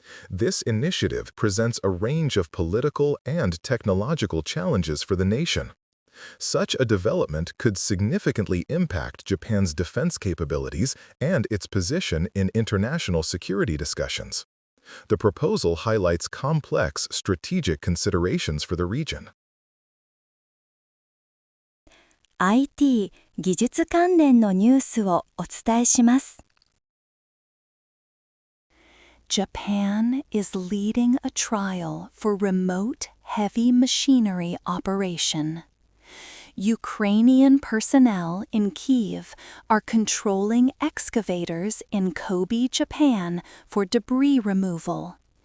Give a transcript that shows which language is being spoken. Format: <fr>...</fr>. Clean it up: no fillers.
<en>This initiative presents a range of political and technological challenges for the nation. Such a development could significantly impact Japan's defense capabilities and its position in international security discussions. The proposal highlights complex strategic considerations for the region.</en> <ja>IT 技術関連のニュースをお伝えします。</ja> <en>Japan is leading a trial for remote heavy machinery operation. Ukrainian personnel in Kyiv are controlling excavators in Kobe, Japan, for debris removal.</en>